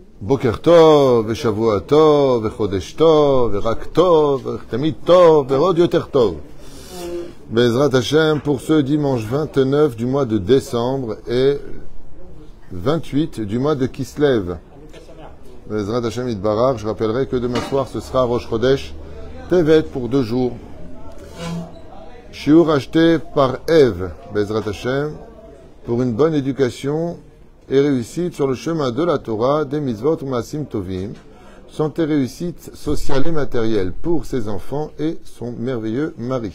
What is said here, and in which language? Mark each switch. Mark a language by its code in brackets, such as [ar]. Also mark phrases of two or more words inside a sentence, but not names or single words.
[he] בוקר טוב, ושבוע טוב, וחודש טוב, ורק טוב, ותמיד טוב, ועוד יותר טוב. בעזרת השם, [fr] pour ce dimanche 29 du mois de décembre et 28 du mois de Kislev. [he] בעזרת השם יתברך, [fr] je rappellerai que demain soir ce sera Rosh Chodesh Tevet pour 2 jours. Shiur acheté par Eve, [he] בעזרת השם, [fr] pour une bonne éducation et réussite sur le chemin de la Torah, des mitzvot ou [he] מעשים טובים, [fr] santé, réussite sociale et matérielle pour ses enfants et son merveilleux mari.